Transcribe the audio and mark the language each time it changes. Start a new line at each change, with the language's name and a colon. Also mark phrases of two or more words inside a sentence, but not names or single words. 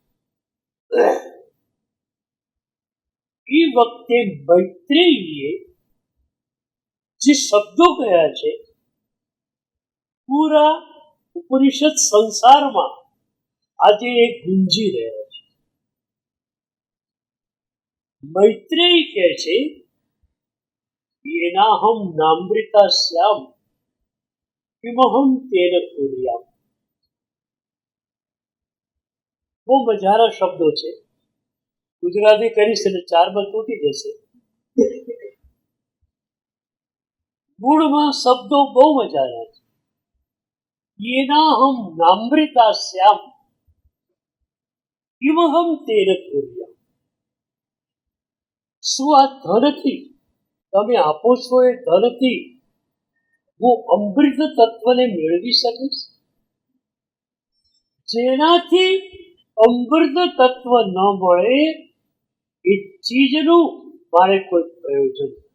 Gujarati: એ વખતે મૈત્રેયીએ જે શબ્દો કહ્યા છે પૂરા ઉપનિષદ સંસારમાં આજે એ ગુંજી રહ્યા છે. મૈત્રેયી કહે છે
Sanskrit: येनाहं नामृता स्याम किमहं तेन कुर्याम.
Gujarati: બહુ મજાના શબ્દો છે. ગુજરાતી કરીશ એટલે ચારમાં તૂટી જશે. મૂળમાં શબ્દો બહુ મજાના છે.
Sanskrit: येनाहं नामृता स्याम किमहं तेन कुर्याम.
Gujarati: શું આ ધનથી તમે આપો છો એ ધનથી હું અમૃત તત્વને મેળવી શકીશ? જેનાથી અમૃત તત્વ ન મળે એ ચીજનું મારે કોઈ પ્રયોજન.